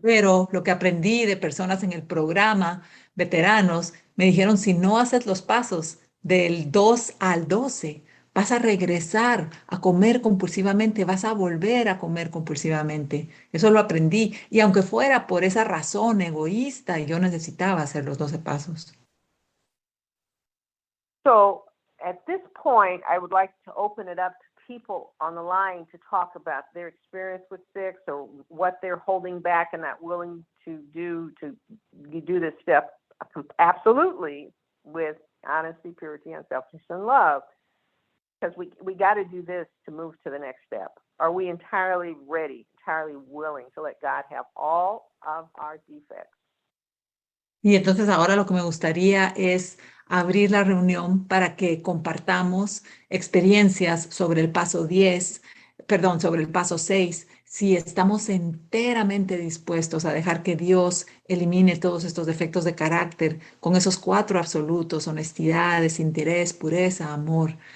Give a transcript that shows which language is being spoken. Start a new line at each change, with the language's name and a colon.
Spanish: Pero lo que aprendí de personas en el programa, veteranos, me dijeron, si no haces los pasos del 2 al 12, vas a regresar a comer compulsivamente, vas a volver a comer compulsivamente. Eso lo aprendí. Y aunque fuera por esa razón egoísta, yo necesitaba hacer los 12 pasos.
English: So at this point, I would like to open it up to people on the line to talk about their experience with 6 or what they're holding back and not willing to do this step absolutely with honesty, purity, unselfishness, and love. Because we got to do this to move to the next step. Are we entirely ready, entirely willing to let God have all of our defects?
Spanish: Y entonces ahora lo que me gustaría es abrir la reunión para que compartamos experiencias sobre el paso 10, perdón, sobre el paso 6, si estamos enteramente dispuestos a dejar que Dios elimine todos estos defectos de carácter con esos 4 absolutos: honestidad, desinterés, pureza, amor.